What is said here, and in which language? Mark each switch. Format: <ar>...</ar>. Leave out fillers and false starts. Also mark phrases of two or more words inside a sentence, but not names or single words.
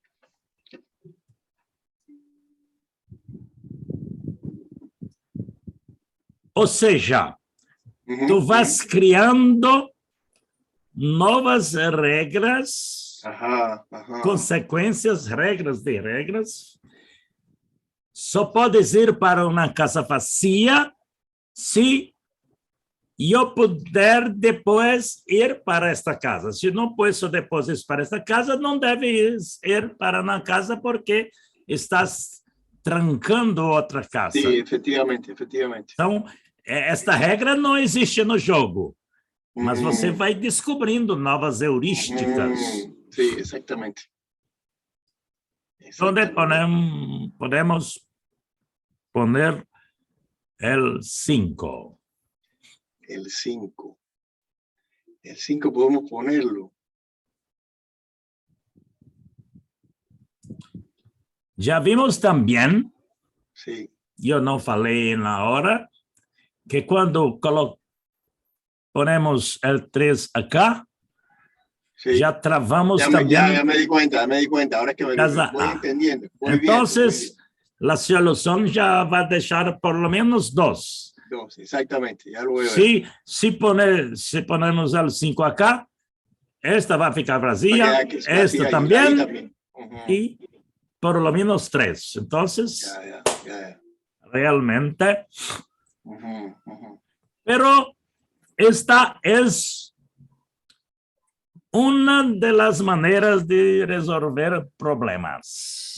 <pt>Ou seja, Ujú, tu vas ujú. criando novas regras, Ajá, ajá. consequências, regras de regras. Só podes ir para uma casa vazia se eu puder depois ir para esta casa. Se não posso depois ir para esta casa, não deves ir para uma casa porque estás trancando outra casa.</pt> <es>Sí, efectivamente, efectivamente.</es> <pt>Então, esta regra não existe no jogo, mas você Ujú, vai descobrindo novas heurísticas.</pt> <es>ujú. Sí, exactamente.</es> <pt>Onde</pt> <es>Exactamente. podemos poner el 5. El 5. El 5 podemos ponerlo.</es> <pt>Já vimos também,</pt> <es>Sí.</es> <pt>eu não falei na hora, que quando</pt> <es>ponemos el 3 acá, Sí.</es> <pt>já travamos</pt> <es>Ya</es> <pt>também</pt> <es>me di cuenta, me di cuenta. Ahora es que</es> <pt>casa</pt> <es>voy A. entendiendo. Muy</es> <pt>Então,</pt> <es>bien, muy bien.</es> <pt>a solução já vai deixar</pt> <es>por lo menos</es> <pt>2.</pt> <es>Dos, exactamente, ya lo veo.</es> <pt>Se</pt> <es>ponemos el 5 acá,</es> <pt>esta vai ficar vazia, esta</pt> <es>Ahí</es> <pt>também,</pt> <es>también. Ujú.</es> <pt>e</pt> <es>por lo menos</es> <pt>3. Então,</pt> <es>Ya.</es> <pt>realmente, Ujú, ujú.</pt> <es>pero esta es una de las maneras de resolver problemas.</es>